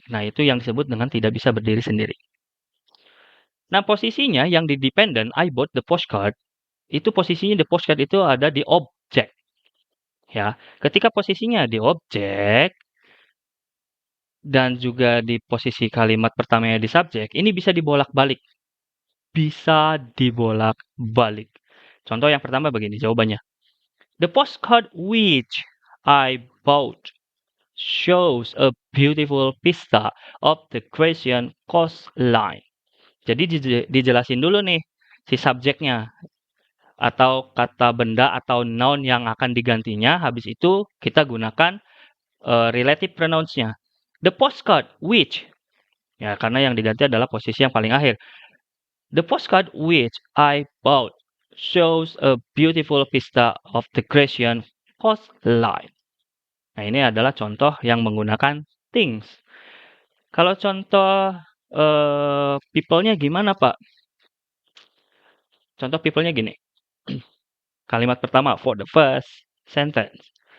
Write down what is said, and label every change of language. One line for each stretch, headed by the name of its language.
Indonesian: Nah, itu yang disebut dengan tidak bisa berdiri sendiri. Nah, posisinya yang di dependent,
English: I bought the postcard,
Indonesian: itu posisinya the postcard itu ada di objek. Ya, ketika posisinya di objek dan juga di posisi kalimat pertamanya di subjek, ini bisa dibolak-balik. Bisa dibolak-balik. Contoh yang pertama begini jawabannya.
English: The postcard which I bought shows a beautiful vista of the Grecian coastline.
Indonesian: Jadi dijelasin dulu nih si subjeknya atau kata benda atau noun yang akan digantinya. Habis itu kita gunakan relative pronouns-nya.
English: The postcard which,
Indonesian: ya karena yang diganti adalah posisi yang paling akhir.
English: The postcard which I bought shows a beautiful vista of the Grecian coastline.
Indonesian: Nah, ini adalah contoh yang menggunakan things. Kalau contoh people-nya gimana, Pak? Contoh people-nya gini. Kalimat pertama,
English: for the first sentence.